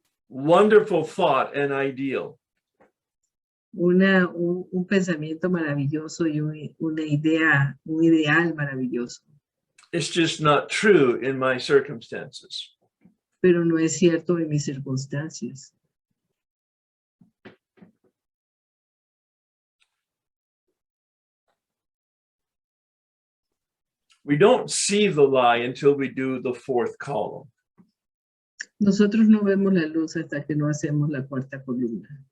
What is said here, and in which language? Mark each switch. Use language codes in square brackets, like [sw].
[en] Wonderful thought and ideal. [es] Un pensamiento maravilloso y un ideal maravilloso. [en] It's just not true in my circumstances. [es] Pero no es cierto en mis circunstancias. [en] We don't see the lie until we do the fourth column. [es] Nosotros no vemos la luz hasta que no hacemos la cuarta columna.